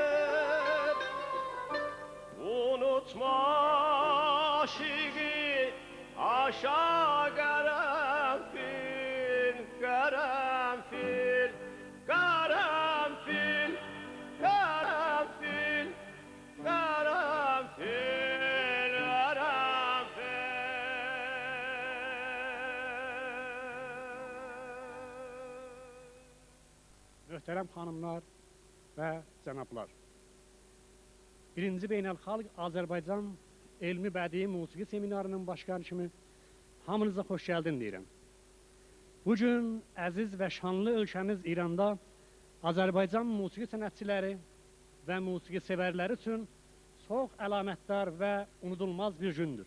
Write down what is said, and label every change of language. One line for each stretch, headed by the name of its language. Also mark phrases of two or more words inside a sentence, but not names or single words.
Turkish: unutma aşığı aşağı karanfil, karanfil, karanfil, karanfil, karanfil, karanfil.
Azerbaijani: Möhtərəm xanımlar və cənablar. Birinci Beynəlxalq Azərbaycan Elmi Bədii Musiqi Seminarının başqanı kimi hamınıza xoş gəldin deyirəm. Bugün əziz və şanlı ölkəmiz İranda Azərbaycan musiqi sənətçiləri və musiqi sevərləri üçün çox əlamətdar və unudulmaz bir gündür.